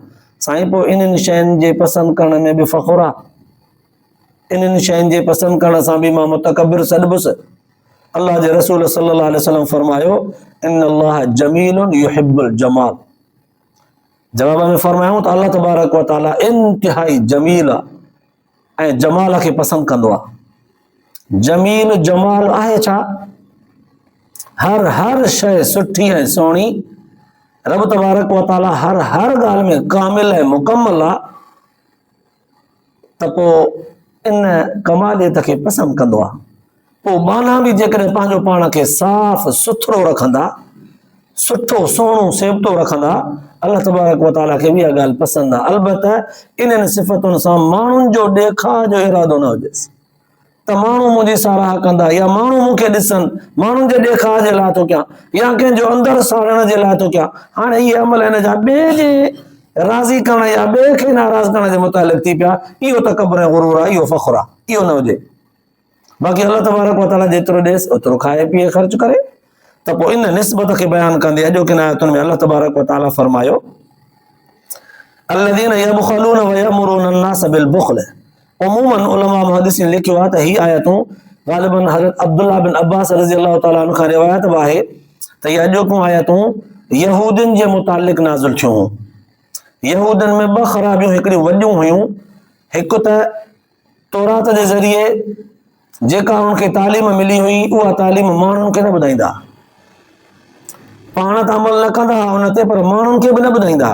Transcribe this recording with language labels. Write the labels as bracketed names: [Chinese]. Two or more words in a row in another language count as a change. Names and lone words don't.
[Sindhi] साईं पोइ इन्हनि शयुनि जे पसंदि करण में बि फ़ख्रु आहे, इन्हनि शयुनि जे पसंदि करण सां बि मां मुतकब्बिर सॾिबुसि, अल्लाह जे रसूल सल्लल्लाहु अलैहि वसल्लम फरमायो [Arabic] إن الله جميل يحب الجمال. [Sindhi] जवाब में फरमायूं त अल्लाह तबारक व तआला इंतिहाई जमील ऐं जमाल खे पसंद कंदो आहे। जमील जमाल आहे छा? हर शइ सुठी ऐं सुहिणी, रब तबारक व तआला हर ॻाल्हि में कामिल ऐं मुकम्मल आहे, त पोइ इन कमालियत खे पसंदि कंदो आहे। पोइ माना बि जेकॾहिं पंहिंजो पाण खे साफ़ सुथरो रखंदा, सुठो सुहिणो सेबतो रखंदा, अल्लाह तबारक व तआला खे बि इहा ॻाल्हि पसंदि आहे। अलबत्ता इन्हनि सिफ़तुनि सां माण्हुनि जो ॾेखाव जो इरादो न हुजेसि त माण्हू मुंहिंजी साराह कंदा या माण्हू मूंखे ॾिसनि, माण्हुनि जे ॾेखाव जे लाइ थो कयां या कंहिंजो अंदरि साड़ण जे लाइ थो कयां। हाणे इहे अमल हिन जा ॿिए जे राज़ी करण या ॿिए खे नाराज़ करण जे मुतालिक़ थी पिया। इहो तकबर ऐं गुरूर आहे, इहो फ़ख्र आहे, इहो न हुजे। बाक़ी अल्लाह तबारक व तआला जेतिरो ॾेसि ओतिरो खाए पीए ख़र्च करे। त पोइ इन निस्बत खे बयानु कंदे अॼोकिन आयतुनि में अल्लाह तबारक व तआला फरमायो [Arabic] الذين يبخلون ويأمرون الناس بالبخل. [Sindhi] उमूमन उलमा मुहद्दिसीन लिखियो आहे त ही आयतूं ग़ालिबन हज़रत अब्दुल्लाह बिन अब्बास रज़ी अल्लाह तआला अन्हु खां रिवायत बि आहे त इहे अॼोकियूं आयतूं यहूदियुनि जे मुतालिक़ नाज़िल थियूं हुयूं। यहूदियुनि में ॿ ख़राबियूं हिकिड़ियूं वॾियूं हुयूं। हिकु त तौरात जे ज़रिए जेका उनखे तालीम मिली हुई उहा तालीम माण्हुनि खे न ॿुधाईंदा, पाण त अमल न कंदा उन ते, पर माण्हुनि खे बि न ॿुधाईंदा।